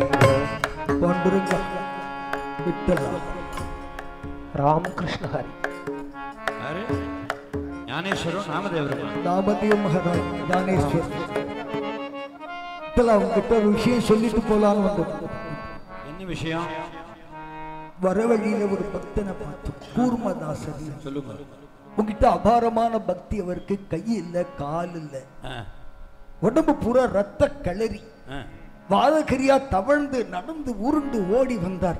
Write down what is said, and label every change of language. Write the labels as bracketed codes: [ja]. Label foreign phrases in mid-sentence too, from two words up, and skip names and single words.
[mr] पांडुरंग विठ्ठल रामकृष्ण हरी अरे ज्ञानेश्वर नामदेवर [ta] नामदेव महाराज ज्ञानेश्वर விட்டல உங்ககிட்ட ஒரு விஷயம் சொல்லிட்டு போலான்னு வந்தோம். என்ன விஷயம்? வர வழியில ஒரு பக்தனை பார்த்து கூர்மதாசர் சொல்லுங்க. உங்ககிட்ட அபாரமான பக்தி, அவருக்கு கை இல்ல கால் இல்ல, உடம்பு பூரா ரத்த களரி, வாதகரியா தவழ்ந்து நடந்து உருண்டு ஓடி வந்தார்.